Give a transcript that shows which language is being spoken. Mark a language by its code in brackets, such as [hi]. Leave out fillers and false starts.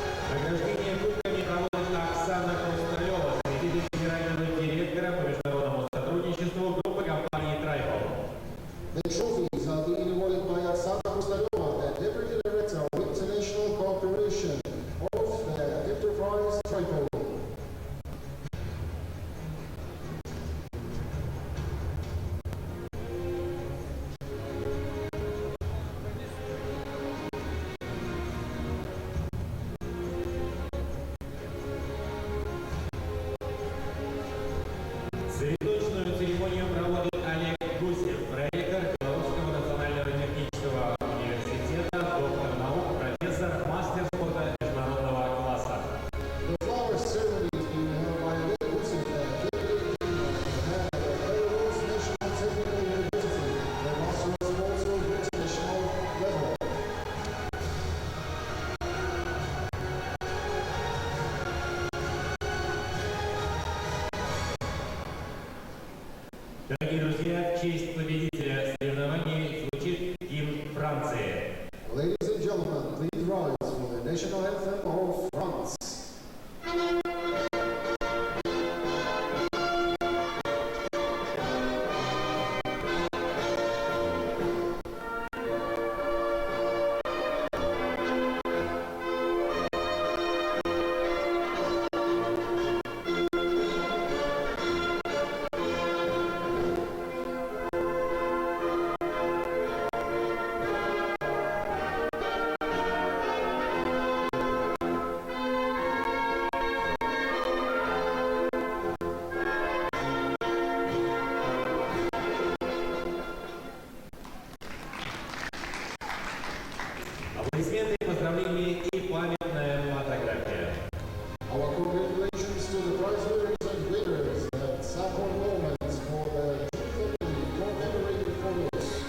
[ru] Награждение кубками проводит Оксана Хрусталева, заместитель генерального директора по международному сотрудничеству группы компании Tribal. [en] The trophies are being awarded by Oksana Kostareva, the Deputy Director of International Cooperation of the Enterprise Tribal. [ru] Цветочную церемонию проводит Олег Гусев, проректор Белорусского национального технического университета, доктор наук, профессор, мастер спорта международного класса. [en] The flower ceremony is being held by Oleh Gusev, the Belarus National Technical University, the master of sports of international level. [ru] Дорогие друзья, в честь победителя соревнований звучит гимн Франции. [en] Ladies and gentlemen, please rise for the national anthem of France. [ru] Аплодисменты, поздравления и памятная фотография. [en] Our congratulations to the prize winners and winners and sample moments for the commemorated photos.